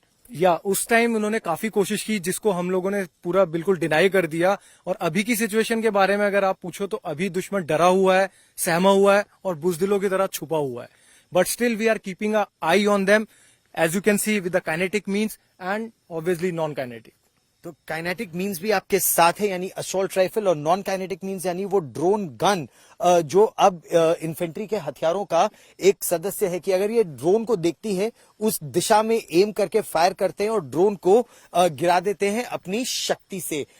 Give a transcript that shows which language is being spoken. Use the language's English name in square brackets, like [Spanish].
[Hindi] या उस टाइम उन्होंने काफी कोशिश की, जिसको हम लोगों ने पूरा बिल्कुल डिनाई कर दिया। और अभी की सिचुएशन के बारे में अगर आप पूछो तो अभी दुश्मन डरा हुआ है, सहमा हुआ है और बुजदिलों की तरह छुपा हुआ है। [English] But still we are keeping a eye on them, as you can see with the kinetic means and obviously non-kinetic. [Hindi] तो काइनेटिक मींस भी आपके साथ है, यानी असॉल्ट राइफल, और नॉन काइनेटिक मींस यानी वो ड्रोन गन जो अब इन्फेंट्री के हथियारों का एक सदस्य है कि अगर ये ड्रोन को देखती है उस दिशा में एम करके फायर करते हैं और ड्रोन को गिरा देते हैं अपनी शक्ति से।